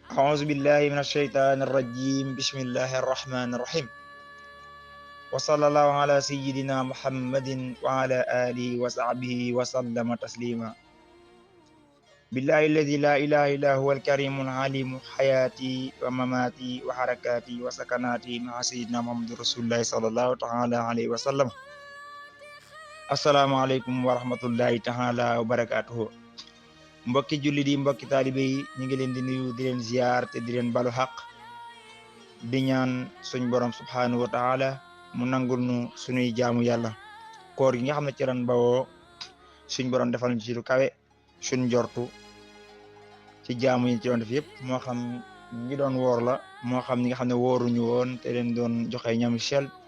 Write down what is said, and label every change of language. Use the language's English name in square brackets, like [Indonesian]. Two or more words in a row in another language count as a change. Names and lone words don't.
[Arabic] أعوذ بالله من الشيطان الرجيم بسم الله الرحمن الرحيم وصلى الله على سيدنا محمد وعلى آله وصحبه وسلم تسليما بالله الذي لا إله إلا هو الكريم العليم حياتي ومماتي وحركاتي وسكناتي مع سيدنا محمد رسول الله صلى الله تعالى عليه وسلم السلام عليكم ورحمة الله تعالى وبركاته [Wolof] mbokki julli di mbokki taalibe yi ñu ngi leen di nuyu di leen ziar te di leen balu xaq di ñaan suñ borom [Arabic] سبحانه وتعالى [Wolof] mu nangul nu suñuy jaamu yàlla koor gi nga xam ne ci ran bawoo suñ borom defal ñu ci lu kawe suñ jortu ci jaamu yi ci doon def yëpp moo xam ñi doon woor la moo xam ñi nga xam ne wooruñu woon te leen doon joxe ñam sel